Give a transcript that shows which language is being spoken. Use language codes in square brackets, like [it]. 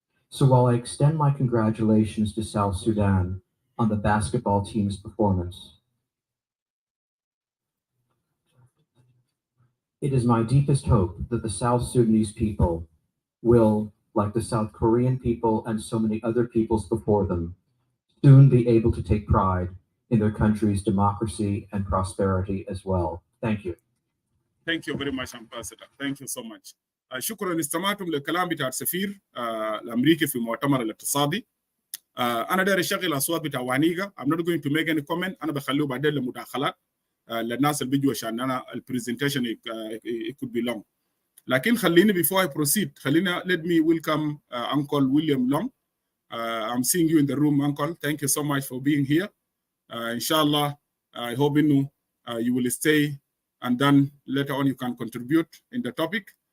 [en] So while I extend my congratulations to South Sudan on the basketball team's performance, it is my deepest hope that the South Sudanese people will, like the South Korean people and so many other peoples before them, soon be able to take pride in their country's democracy and prosperity as well. Thank you. Thank you very much, Ambassador. Thank you so much. [ar] شكرا استمعتم للكلام بتاع السفير الامريكي في مؤتمر الاقتصادي. انا داير اشغل اصوات بتاع وانيجا. [en] I'm not going to make any comment. [ar] انا بخليه بعدين لمداخلات للناس اللي بيجوا عشان انا البرزنتيشن [en] it could be long. [ar] لكن خليني [en] before I proceed let me welcome Uncle William Long. I'm seeing you in the room, Uncle. Thank you so much for being here. Inshallah, I hope you will stay, and then later on you can contribute in the topic.